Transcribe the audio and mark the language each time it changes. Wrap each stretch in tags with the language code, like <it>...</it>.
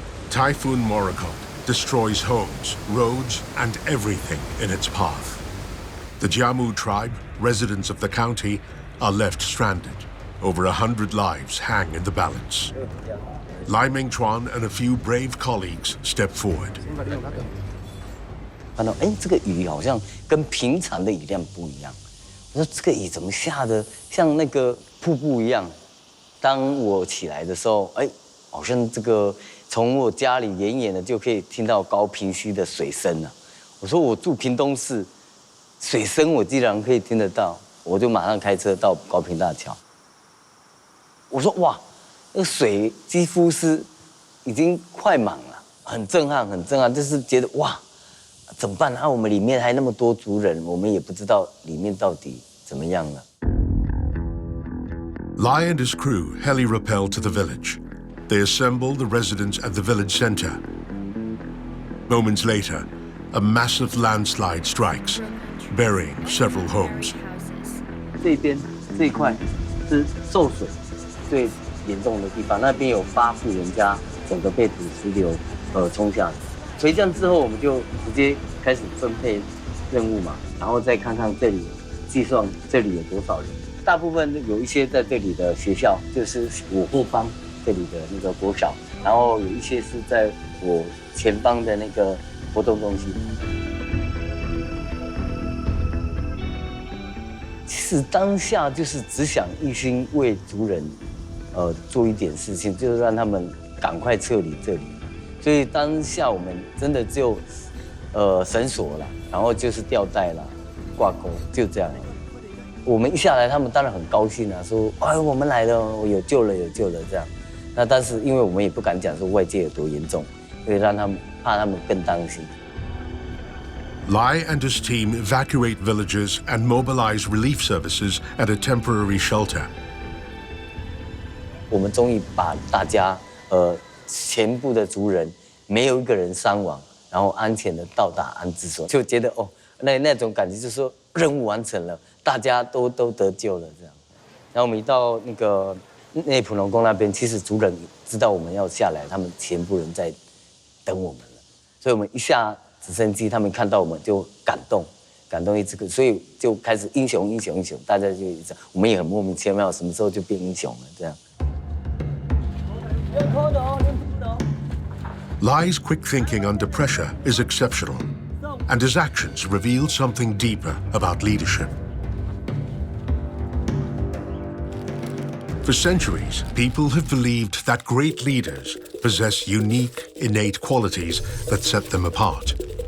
<en>Typhoon Morakot destroys homes, roads, and everything in its path. The Jiamu tribe, residents of the county, are left stranded. Over 100 lives hang in the balance. Lai Mingchuan and a few brave colleagues step forward.</en> <zh>看到这个雨好像跟平常的雨量不一样。我说这个雨怎么下的像那个瀑布一样？当我起来的时候，好像这个从我家里远远的就可以听到高屏溪的水声了。我说我住屏东市，水声我竟然可以听得到，我就马上开车到高屏大桥。我说哇！那个水几乎是已经快满了，很震撼，很震撼。就是觉得哇，怎么办啊？我们里面还那么多族人，我们也不知道里面到底怎么样了。</zh> <en>Lai and his crew heli-rappel to the village. They assemble the residents at the village center. Moments later, a massive landslide strikes, burying several homes.</en> <zh>这边这一块是受水最 严重的地方，那边有8户人家，整个被土石流冲下来。垂降之后，我们就直接开始分配任务嘛，然后再看看这里，计算这里有多少人。大部分有一些在这里的学校，就是我后方这里的那个国小，然后有一些是在我前方的那个活动中心。其实当下就是只想一心为族人。做一点事情，就是让他们赶快撤离这里。所以当下我们真的只有绳索了，然后就是吊带了，挂钩，就这样。我们一下来，他们当然很高兴啊，说：“哎，我们来了，有救了，有救了。” 这样。那但是因为我们也不敢讲说外界有多严重，因为让他们怕他们更担心。</zh> <en>Lai and his team evacuate villages and mobilize relief services at a temporary shelter.</en> <zh>我们终于把大家全部的族人没有一个人伤亡，然后安全的到达安置所，就觉得哦，那种感觉就是说任务完成了，大家都得救了这样。然后我们一到那个内埔农宫那边，其实族人知道我们要下来，他们全部人在等我们了，所以我们一下直升机，他们看到我们就感动一直，所以就开始英雄，大家就我们也很莫名其妙，什么时候就变英雄了这样。</zh> <en>Lai's quick thinking under pressure is exceptional, and his actions reveal something deeper about leadership. For centuries, people have believed that great leaders possess unique, innate qualities that set them apart.</en>